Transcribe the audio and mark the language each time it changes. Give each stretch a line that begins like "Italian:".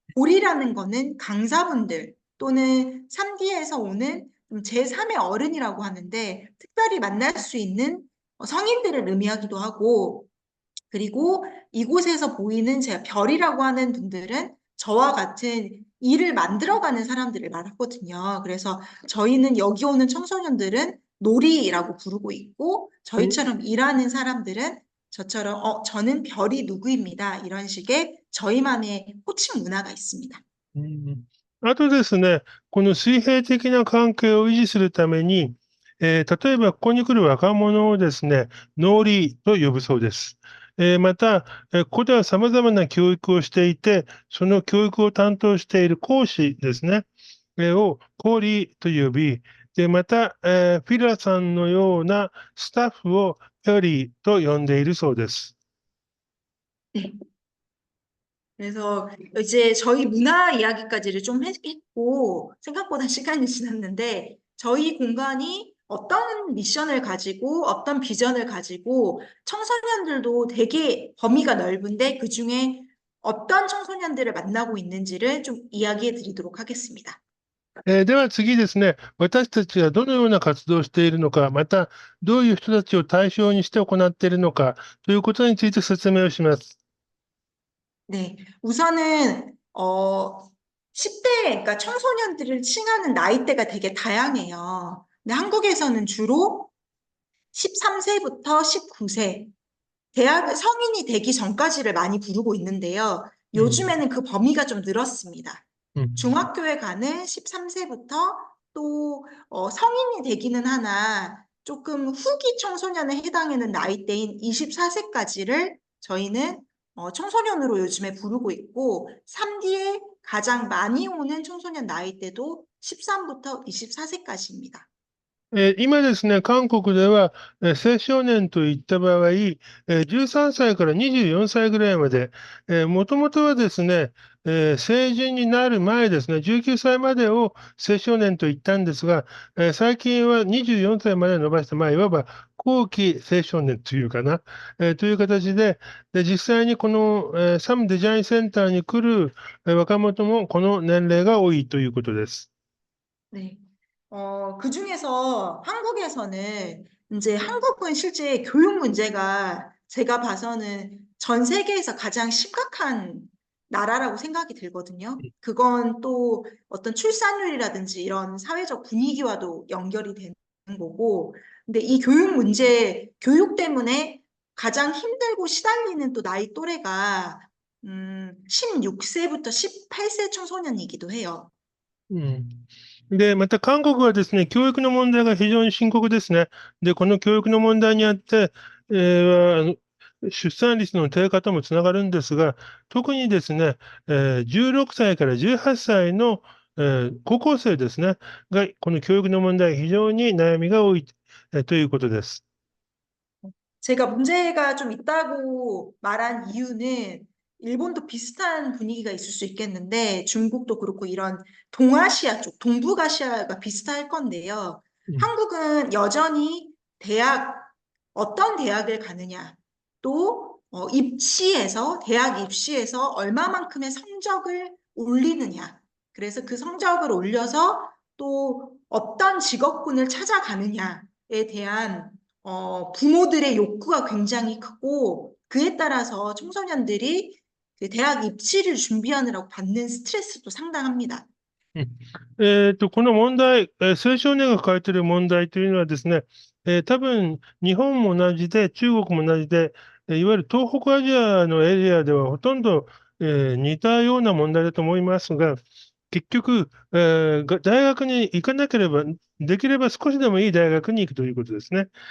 Korean: 볼이라는 거는 강사분들 또는 3D에서 오는 제3의 어른이라고 하는데 특별히 만날 수 있는 성인들을 의미하기도 하고 그리고 이곳에서 보이는 제가 별이라고 하는 분들은 저와 같은 일을 만들어가는 사람들을 말하거든요. 그래서 저희는 여기 오는 청소년들은 놀이라고 부르고 있고 저희처럼 일하는 사람들은 저처럼 저는 별이 누구입니다. 이런 식의 저희만의 호칭 문화가 있습니다.
Japanese: あとですね、この水平的な関係を維持するために、例えばここに来る若者をですね、ノーリーと呼ぶそうです。また、ここでは様々な教育をしていて、その教育を担当している講師ですね、をコーリーと呼び、で、また、フィラさんのようなスタッフをペアリーと呼んでいるそうです。
Korean: 네. 그래서 이제 저희 문화 이야기까지를 좀 했고 생각보다 시간이 지났는데 저희 공간이 어떤 미션을 가지고 어떤 비전을 가지고 청소년들도 되게 범위가 넓은데 그중에 어떤 청소년들을 만나고 있는지를 좀 이야기해 드리도록 하겠습니다.
Japanese: では次ですね、私たちはどのような活動をしているのか、またどういう人たちを対象にして行っているのかということについて説明をします。
Korean: 네. 우선은, 10대, 그러니까 청소년들을 칭하는 나이대가 되게 다양해요. 근데 한국에서는 주로 13세부터 19세, 대학 성인이 되기 전까지를 많이 부르고 있는데요. 음, 요즘에는 그 범위가 좀 늘었습니다. 음. 중학교에 가는 13세부터 또 성인이 되기는 하나 조금 후기 청소년에 해당하는 나이대인 24세까지를 저희는 청소년으로 요즘에 부르고 있고 3D에 가장 많이 오는 청소년 나이대도 13부터 24세까지입니다.
Japanese: 今ですね、韓国では、青少年といった場合、13歳から24歳ぐらいまで、もともとはですね、成人になる前ですね、19歳までを青少年と言ったんですが、最近は24歳まで伸ばして、いわば後期青少年というかな、という形で、実際にこの、サムデザインセンターに来る、若者もこの年齢が多いということです。
Korean: 네. 그중에서 한국에서는 이제 한국은 실제 교육 문제가 제가 봐서는 전 세계에서 가장 심각한 나라라고 생각이 들거든요. 그건 또 어떤 출산율이라든지 이런 사회적 분위기와도 연결이 되는 거고. 근데 이 교육 문제, 교육 때문에 가장 힘들고 시달리는 또 나이 또래가 16세부터 18세 청소년이기도 해요. うん。
Japanese: で、また韓国はですね、教育の問題が非常に深刻ですね。で、この教育の問題にあって、出産率の低下ともつながるんですが、特にですね、16歳から18歳の、高校生ですね、が、この教育の問題、非常に悩みが多い、ということです。
Korean: 제가 문제가 좀 있다고 말한 이유는 일본도 비슷한 분위기가 있을 수 있겠는데 중국도 그렇고 이런 동아시아 쪽, 동북아시아가 비슷할 건데요. うん。 한국은 여전히 대학, 어떤 대학을 가느냐, 또 입시에서, 대학 입시에서 얼마만큼의 성적을 올리느냐. 그래서 그 성적을 올려서 또 어떤 직업군을 찾아가느냐에 대한 부모들의 욕구가 굉장히 크고 그에 따라서 청소년들이 그 대학 입시를 준비하느라고 받는 스트레스도 상당합니다. うん。
Japanese: この問題、青少年が抱えている問題というのはですね、多分日本も同じで、中国も同じで、いわゆる東北アジアのエリアではほとんど、似たような問題だと思いますが、結局、大学に行かなければ、できれば少しでもいい大学に行くということですね。